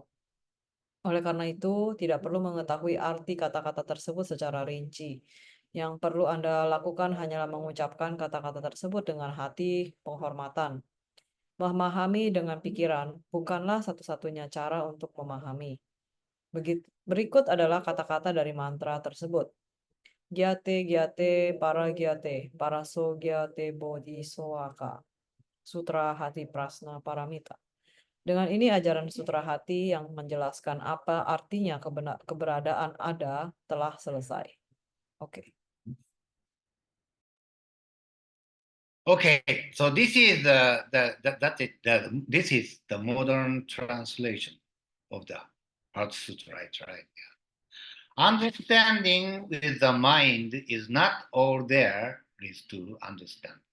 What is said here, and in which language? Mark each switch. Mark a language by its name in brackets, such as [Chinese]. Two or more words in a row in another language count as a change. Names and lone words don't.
[Indonesian] Oleh karena itu, tidak perlu mengetahui arti kata-kata tersebut secara rinci. Yang perlu Anda lakukan hanyalah mengucapkan kata-kata tersebut dengan hati penghormatan. Memahami dengan pikiran bukanlah satu-satunya cara untuk memahami. Berikut adalah kata-kata dari mantra tersebut. [Sanskrit] Gyate gyate paraso gyate bodhisoaka. [Indonesian] Sutra Hati Prasna Paramita. Dengan ini ajaran Sutra Hati yang menjelaskan apa artinya keberadaan ada telah selesai. Oke. [English] Okay, so this is this is the modern translation of the Heart Sutra, right? Yeah. Understanding with the mind is not all there is to understand.